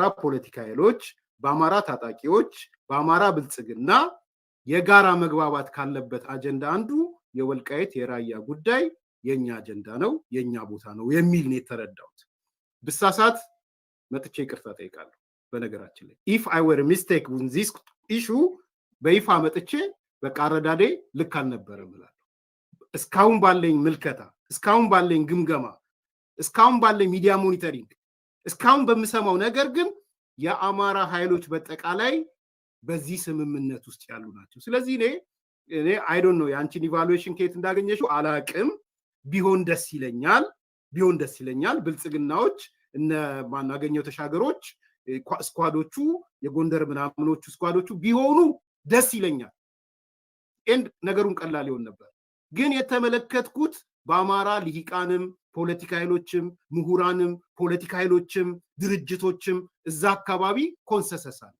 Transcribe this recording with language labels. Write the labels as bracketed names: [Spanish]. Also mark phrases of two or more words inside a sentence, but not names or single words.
[Amharic] ፖለቲካ ኃይሎች፣ በአማራ ታጣቂዎች፣ በአማራ ብልጽግና የጋራ መግባባት ካለበት አጀንዳ አንዱ የወልቃይት የራያ ጉዳይ የኛ አጀንዳ ነው፣ የኛ ቦታ ነው የሚል ነው የተረዳሁት። ብሳሳት መጥቼ ይቅርታ ጠይቃለሁ። በነገራችን ላይ [English] if I were a mistake on this issue [Amharic] በይፋ መጥቼ በቃ አረዳዴ ልክ አልነበረም እላለሁ። እስካሁን ባለኝ ምልከታ፣ እስካሁን ባለኝ ግምገማ፣ እስካሁን ባለኝ ሚዲያ ሞኒተሪንግ፣ እስካሁን በምሰማው ነገር ግን የአማራ ኃይሎች በጠቃላይ በዚህ ስምምነት ውስጥ ያሉ ናቸው። ስለዚህ እኔ [English] I don't know [Amharic] ያንቺን ኢቫሉዌሽን ከየት እንዳገኘሽው አላቅም። ቢሆን ደስ ይለኛል። ብልጽግናዎች እነ ማናገኘው ተሻገሮች ስኳዶቹ የጎንደር ምናምኖቹ ስኳዶቹ ቢሆኑ ደስ ይለኛል። ኤንድ ነገሩን ቀላል ይሆን ነበር። ግን የተመለከትኩት በአማራ ልሂቃንም ፖለቲካ ኃይሎችም ምሁራንም ፖለቲካ ኃይሎችም ድርጅቶችም እዛ አካባቢ ኮንሰንሰስ አለ።